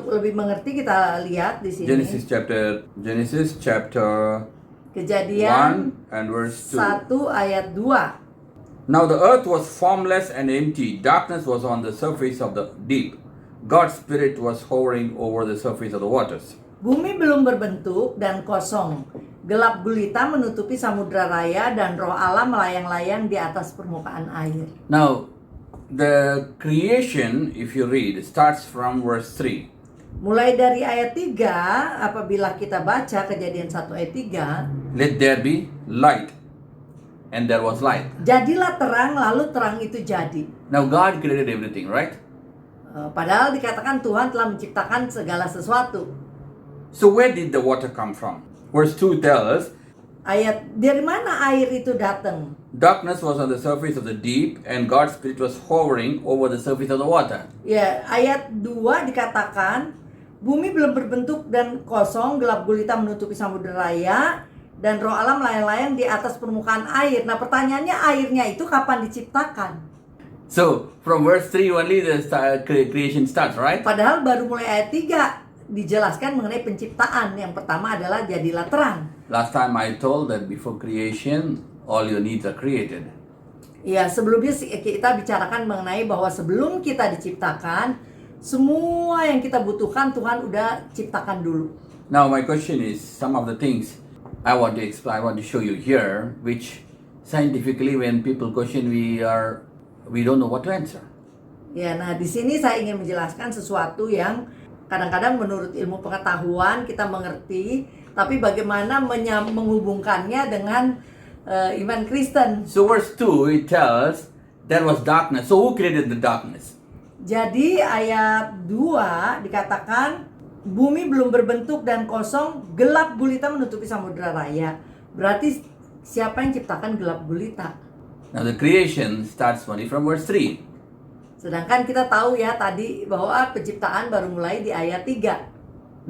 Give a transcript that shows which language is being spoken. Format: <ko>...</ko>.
<id>Untuk lebih mengerti kita lihat di sini.</id> <en>Genesis chapter</en> <id>Kejadian</id> <en>1 and verse</en> <id>1 ayat 2.</id> <en>Now the earth was formless and empty. Darkness was on the surface of the deep. God's spirit was hovering over the surface of the waters.</en> <id>Bumi belum berbentuk dan kosong. Gelap gulita menutupi samudra raya dan roh Allah melayang-layang di atas permukaan air.</id> <en>Now, the creation, if you read, starts from verse 3.</en> <id>Mulai dari ayat 3, apabila kita baca Kejadian 1 ayat 3.</id> <en>Let there be light. And there was light.</en> <id>Jadilah terang, lalu terang itu jadi.</id> <en>Now God created everything, right?</en> <id>Padahal dikatakan Tuhan telah menciptakan segala sesuatu.</id> <en>So where did the water come from? Verse 2 tells,</en> <id>dari mana air itu datang?</id> <en>Darkness was on the surface of the deep and God's spirit was hovering over the surface of the water.</en> <id>Ya, ayat 2 dikatakan bumi belum berbentuk dan kosong, gelap gulita menutupi samudera raya dan roh Allah melayang-layang di atas permukaan air. Nah, pertanyaannya airnya itu kapan diciptakan?</id> <en>So, from verse 3 only the creation starts, right?</en> <id>Padahal baru mulai ayat 3 dijelaskan mengenai penciptaan. Yang pertama adalah jadilah terang.</id> <en>Last time I told that before creation, all your needs are created.</en> <id>Ya, sebelumnya kita bicarakan mengenai bahwa sebelum kita diciptakan, semua yang kita butuhkan Tuhan udah ciptakan dulu.</id> <en>Now my question is, some of the things I want to explain, I want to show you here, which scientifically when people question, we don't know what to answer.</en> <id>Ya, nah di sini saya ingin menjelaskan sesuatu yang kadang-kadang menurut ilmu pengetahuan kita mengerti, tapi bagaimana menghubungkannya dengan iman Kristen.</id> <en>So verse 2, it tells, there was darkness. So who created the darkness?</en> <id>Jadi ayat 2 dikatakan, bumi belum berbentuk dan kosong, gelap gulita menutupi samudera raya. Berarti siapa yang ciptakan gelap gulita?</id> <en>Now the creation starts only from verse 3.</en> <id>Sedangkan kita tahu ya tadi bahwa penciptaan baru mulai di ayat 3.</id>